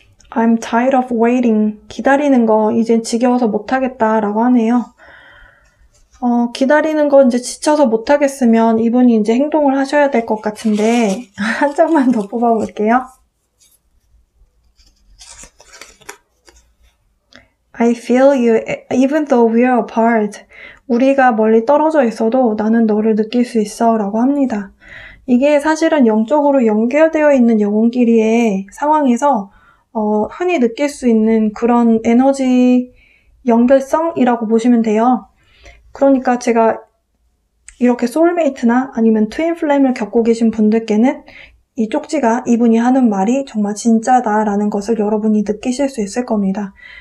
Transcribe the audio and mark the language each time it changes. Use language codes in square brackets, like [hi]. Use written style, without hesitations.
[en] I'm tired of waiting. [ko] 기다리는 거 이제 지겨워서 못하겠다 라고 하네요. 기다리는 거 이제 지쳐서 못하겠으면 이분이 이제 행동을 하셔야 될 것 같은데, 한 장만 더 뽑아볼게요. [en] I feel you even though we're apart. [ko] 우리가 멀리 떨어져 있어도 나는 너를 느낄 수 있어 라고 합니다. 이게 사실은 영적으로 연결되어 있는 영혼끼리의 상황에서 흔히 느낄 수 있는 그런 에너지 연결성이라고 보시면 돼요. 그러니까 제가 이렇게 소울메이트나 아니면 트윈 플레임을 겪고 계신 분들께는 이 쪽지가, 이분이 하는 말이 정말 진짜다라는 것을 여러분이 느끼실 수 있을 겁니다.